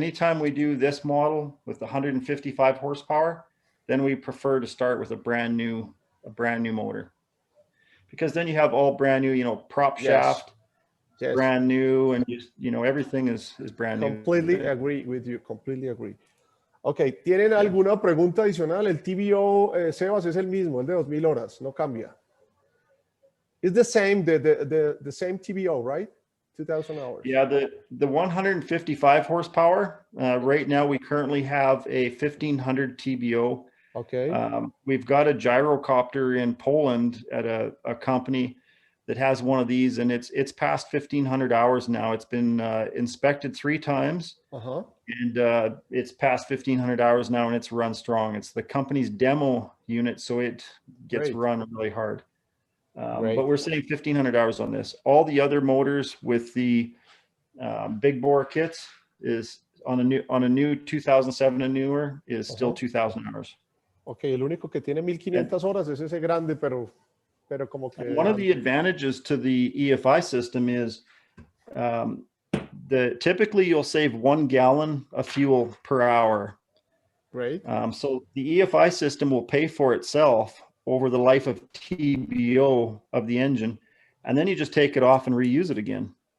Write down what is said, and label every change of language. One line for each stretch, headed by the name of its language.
English: Anytime we do this model with 155 horsepower, then we prefer to start with a brand new motor. Because then you have all brand new, you know, prop shaft, brand new, and just, you know, everything is brand new. Completely agree with you. Completely agree.
Spanish: Okay, ¿tienen alguna pregunta adicional? El TBO, Sebas, es el mismo, el de 2,000 horas, no cambia.
English: It's the same, the same TBO, right? 2,000 hours. Yeah, the 155 horsepower. Right now, we currently have a 1,500 TBO. Okay. We've got a gyrocopter in Poland at a company that has one of these, and it's past 1,500 hours now. It's been inspected 3 times, and it's past 1,500 hours now, and it's run strong. It's the company's demo unit, so it gets run really hard. But we're saying 1,500 hours on this. All the other motors with the big bore kits is on a new 2007 and newer is still 2,000 hours.
Spanish: Okay, el único que tiene 1,500 horas es ese grande, pero como que...
English: One of the advantages to the EFI system is typically you'll save 1 gallon of fuel per hour. Great. So the EFI system will pay for itself over the life of TBO of the engine, and then you just take it off and reuse it again.